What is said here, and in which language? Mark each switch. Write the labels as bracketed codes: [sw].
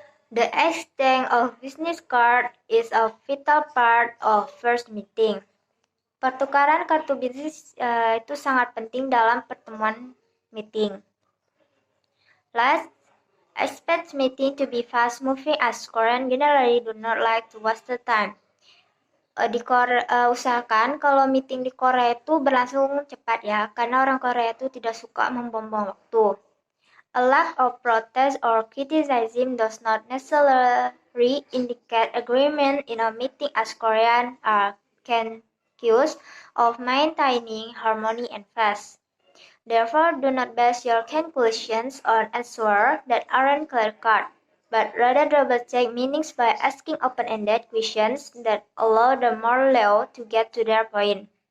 [en] The exchange of business card is a vital part of first meeting. [id] Pertukaran kartu bisnis itu sangat penting dalam pertemuan meeting. [en] Last, expect meeting to be fast moving as Korean generally do not like to waste the time. [id] Usahakan kalau meeting di Korea itu berlangsung cepat ya, karena orang Korea itu tidak suka membuang waktu. [en] A lack of protest or criticism does not necessarily indicate agreement in a meeting as Koreans are conscious of maintaining harmony and fast. Therefore, do not base your conclusions on answers that aren't clear-cut, but rather double-check meanings by asking open-ended questions that allow the moral to get to their point.